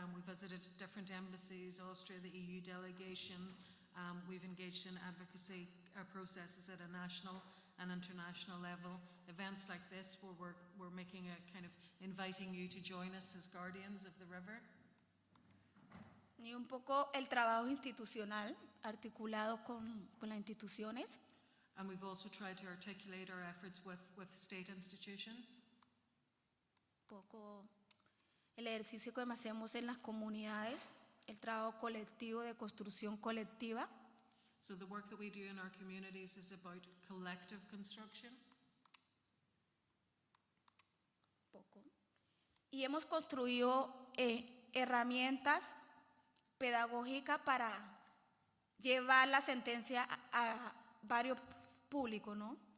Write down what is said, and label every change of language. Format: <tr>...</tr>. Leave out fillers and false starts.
<en>We visited different embassies, Austria, the EU delegation. We've engaged in advocacy processes at a national and international level. Events like this where we're making a kind of inviting you to join us as guardians of the river.</en> <es>Y un poco el trabajo institucional articulado con las instituciones.</es> <en>And we've also tried to articulate our efforts with state institutions.</en> <es>Poco el ejercicio que hacemos en las comunidades, el trabajo colectivo de construcción colectiva.</es> <en>So the work that we do in our communities is about collective construction.</en> <es>Poco. Y hemos construido herramientas pedagógicas para llevar la sentencia a varios públicos, ¿no?</es>